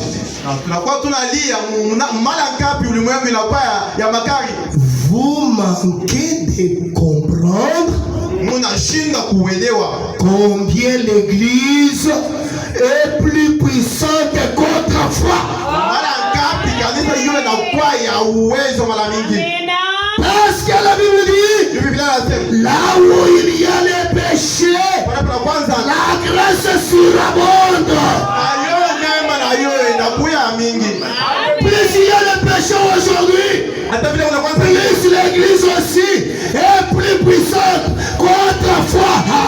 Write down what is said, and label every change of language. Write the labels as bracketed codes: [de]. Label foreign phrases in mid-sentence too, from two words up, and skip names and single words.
[sw] Tunakuwa tunalia mara ngapi ulimwengu inakuwa ya makari. [fr] Vous manquez de comprendre [sw] munashinda kuelewa [fr] combien l'église est plus puissante qu'autrefois. [sw] mara ngapi kanisa hiyo inakuwa ya uwezo mara mingi. [fr] Parce que la Bible dit, là où il y a les péchés, la grâce surabonde. Plus il y a les péchés aujourd'hui, plus l'église aussi est plus puissante qu'autrefois.